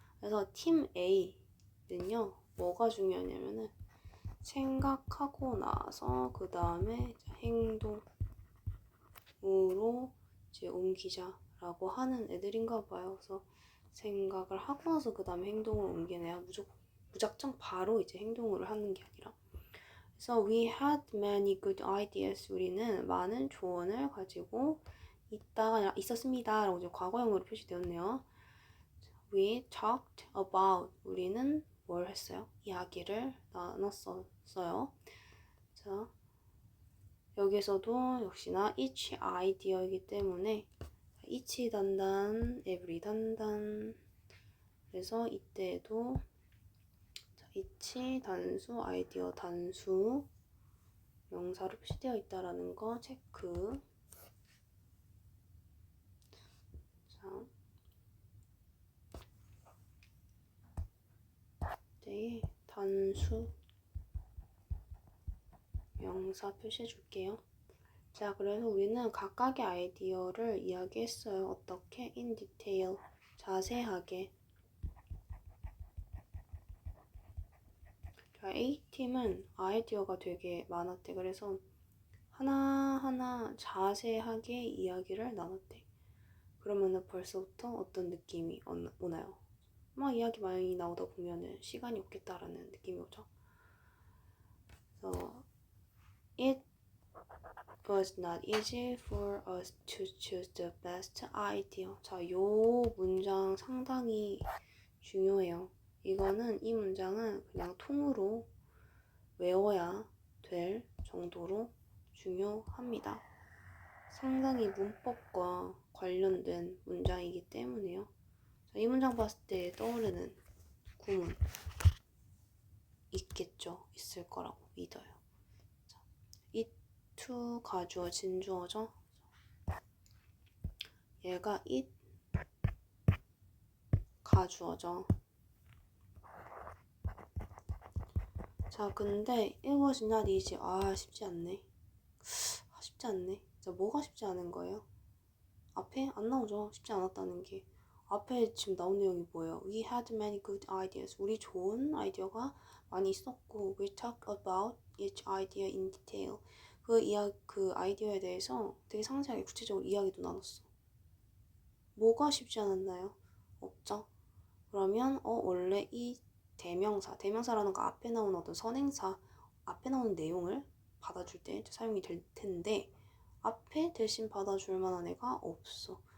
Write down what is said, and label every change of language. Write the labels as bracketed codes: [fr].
[ko] 그래서 팀 A는요, 뭐가 중요하냐면은 생각하고 나서 그 다음에 행동으로 이제 옮기자라고 하는 애들인가 봐요. 그래서 생각을 하고 나서 그 다음에 행동을 옮기네요. 무작정 바로 이제 행동을 하는 게 아니라. 그래서 [en] we had many good ideas. [ko] 우리는 많은 조언을 가지고 있다가 아니라 있었습니다. 라고 이제 과거형으로 표시되었네요. [en] We talked about. [ko] 우리는 뭘 했어요? 이야기를 나눴었어요. 자, 여기서도 역시나 each idea이기 때문에 each 단단, every 단단. 그래서 이때에도 each 단수, 아이디어 단수 명사로 표시되어 있다라는 거 체크. 자, 이때 단수 명사 표시해 줄게요. 자, 그래서 우리는 각각의 아이디어를 이야기했어요. 어떻게? [en] in detail, [ko] 자세하게. 자, A팀은 아이디어가 되게 많았대. 그래서 하나하나 자세하게 이야기를 나눴대. 그러면은 벌써부터 어떤 느낌이 오나요? 막 이야기 많이 나오다 보면은 시간이 없겠다라는 느낌이 오죠. [en] 그래서 it was not easy for us to choose the best idea. [ko] 자, 요 문장 상당히 중요해요. 이 문장은 그냥 통으로 외워야 될 정도로 중요합니다. 상당히 문법과 관련된 문장이기 때문에요. 자, 이 문장 봤을 때 떠오르는 구문 있을 거라고 믿어요. 자, it to 가주어 진주어죠. 얘가 it 가주어죠. [en] 자, [ko] 근데 [en] it was not easy. [ko] 쉽지 않네. 자, 뭐가 쉽지 않은 거예요? 앞에 안 나오죠. 쉽지 않았다는 게. 앞에 지금 나온 내용이 뭐예요? [en] We had many good ideas. [ko] 우리 좋은 아이디어가 많이 있었고, [en] we talked about each idea in detail. [ko] 그 아이디어에 대해서 되게 상세하게 구체적으로 이야기도 나눴어. 뭐가 쉽지 않았나요? 없죠. 그러면 원래 이 대명사라는 거 앞에 나오는 어떤 선행사, 앞에 나오는 내용을 받아줄 때 사용이 될 텐데 앞에 대신 받아줄 만한 애가 없어.